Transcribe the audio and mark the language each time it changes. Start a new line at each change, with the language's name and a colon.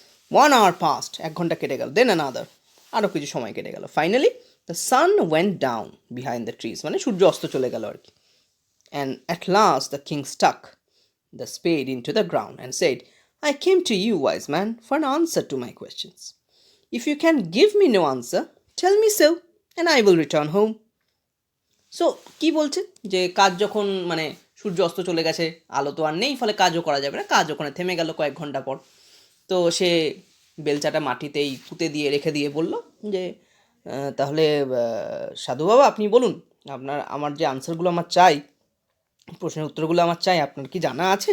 Bangla: 1 hour passed, 1 ঘন্টা কেটে গেল, দেন অ্যানাদার, আরও কিছু সময় কেটে গেল।
English: Finally the sun went down behind the trees, মানে সূর্য অস্ত চলে গেল আর কি। And at last the king stuck the spade into the ground and said, I came to you, wise man, for an answer to my questions. If you can give me no answer, tell me so, and I will return home.
Bangla: So কী বলছে যে কাজ যখন মানে সূর্য অস্ত চলে গেছে, আলো তো আর নেই, ফলে কাজও করা যাবে না, কাজ ওখানে থেমে গেল কয়েক ঘন্টা পর। তো সে বেলচাটা মাটিতেই পুঁতে দিয়ে রেখে দিয়ে বলল যে তাহলে সাধু বাবা আপনি বলুন, আমার যে আনসারগুলো আমার চাই প্রশ্নের উত্তরগুলো আমার চাই। আপনার কি জানা আছে?